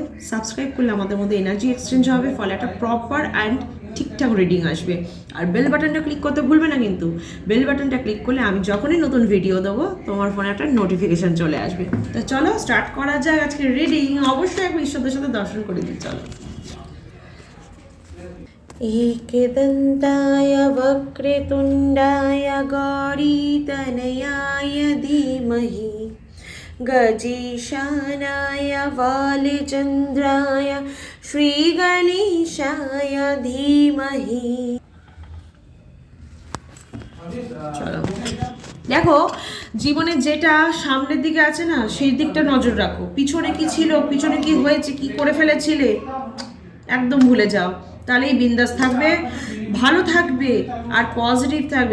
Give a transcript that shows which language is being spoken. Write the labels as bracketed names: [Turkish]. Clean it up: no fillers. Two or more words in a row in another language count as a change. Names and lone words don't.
[Bangla] সাবস্ক্রাইব করলে আমাদের মধ্যে [English] energy exchange [Bangla] হবে, ফলে একটা [English] proper and [Bangla] ঠিকঠাক রিডিং আসবে। আর [English] bell buttonটা [Bangla] ক্লিক করতে ভুলবে না কিন্তু। [English] bell buttonটা [Bangla] ক্লিক করলে আমি যখনই নতুন ভিডিও দেবো তোমার ফোনে একটা নোটিফিকেশান চলে আসবে। তো চলো স্টার্ট করা যাক আজকে রিডিং। অবশ্যই একবার ঈশ্বরদের সাথে দর্শন করে দিই, চলো। [Sanskrit] एकदन्ताय वक्रतुण्डाय गौरीतनयाय धीमहि गजेशानाय वालचन्द्राय श्रीगणेशाय धीमहि। [Bangla] চলো দেখো, জীবনে যেটা সামনের দিকে আছে না সেই দিকটা নজর রাখো। পিছনে কি ছিল, পিছনে কি হয়েছে, কি করে ফেলেছিলে একদম ভুলে যাও, তাহলেই বিন্দাস থাকবে, ভালো থাকবে আর পজিটিভ থাকবে।